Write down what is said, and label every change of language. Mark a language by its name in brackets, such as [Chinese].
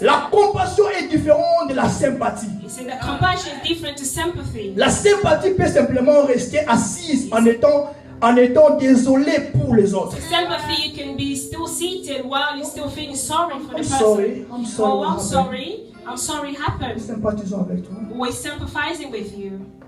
[French] La compassion est différente de la sympathie. [English] Compassion is different to sympathy. [French] La sympathie peut simplement rester assise en étant désolé pour les autres. [English] Sympathy, you can be still seated while you're still feeling sorry for the person. I'm sorry happened. [French] Sympathisons avec toi. [English] We're sympathizing with you.